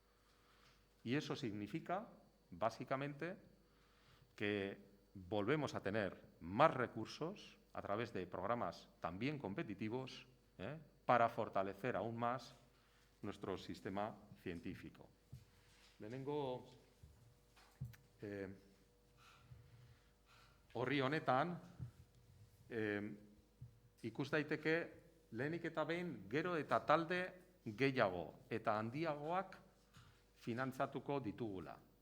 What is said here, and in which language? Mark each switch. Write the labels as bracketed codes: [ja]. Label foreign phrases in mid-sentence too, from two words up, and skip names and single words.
[es] Y eso significa, básicamente, que volvemos a tener más recursos a través de programas también competitivos para fortalecer aún más nuestro sistema científico. [eu] Lehenengo horri honetan ikus daiteke lehenik eta behin gero eta talde gehiago eta handiagoak finantzatuko ditugula.